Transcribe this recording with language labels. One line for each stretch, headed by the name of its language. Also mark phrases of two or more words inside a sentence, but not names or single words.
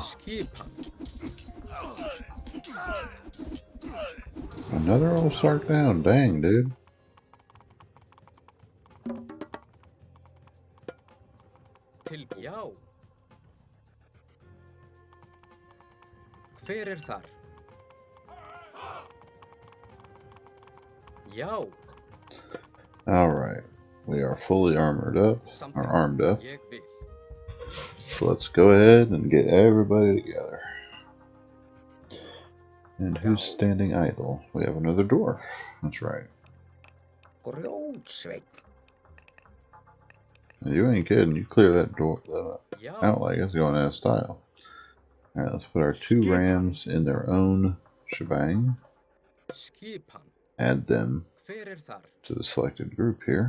Icelandic: Skipan.
English: Another old sark down. Dang, dude.
Icelandic: Já. Hver þar? Já.
English: Alright. We are fully armored up. Or armed up.
Icelandic: Ég vil.
English: So let's go ahead and get everybody together. And who's standing idle? We have another dwarf. That's right.
Icelandic: Grjótsveinn.
English: You ain't kidding. You clear that door
Icelandic: Já.
English: out like it's going out of style. Alright, let's put our two rams in their own shebang.
Icelandic: Skipan.
English: Add them
Icelandic: Hver þar?
English: to the selected group here.